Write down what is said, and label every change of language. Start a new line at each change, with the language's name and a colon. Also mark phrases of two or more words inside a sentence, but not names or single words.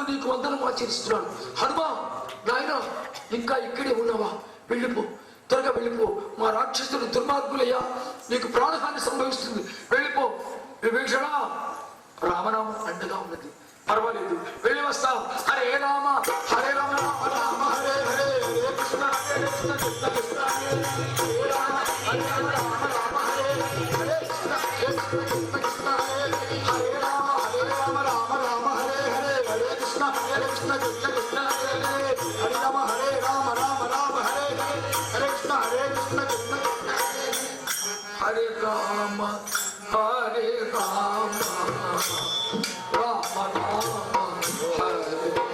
Telugu: వందనం ఆచరిస్తున్నాడు. హనుమా నాయన ఇంకా ఇక్కడే ఉన్నావా? వెళ్ళిపో, త్వరగా వెళ్ళిపో. మా రాక్షసులు దుర్మార్గులయ్యా, నీకు ప్రాణహాని సంభవిస్తుంది, వెళ్ళిపో. విభీషణ, రామనామం అండగా ఉన్నది, పర్వాలేదు, వెళ్ళి వస్తాం.
Sanskrit: హరే రామ హరే రామ రామ రామ హరే హరే, హరే కృష్ణ హరే కృష్ణ కృష్ణ కృష్ణ హరే రామ, హరే రామ రామ రామ హరే హరే కృష్ణ హరే కృష్ణ కృష్ణ హరే హరే రామ, హరే రామ రామ రామ హరే హరే, హరే కృష్ణ హరే కృష్ణ కృష్ణ కృష్ణ హరే హరే హరే రామ, హరే రామ రామ రామ హరే హరే కృష్ణ హరే కృష్ణ కృష్ణ హరే రామ హరే రామ రామ రామ హరే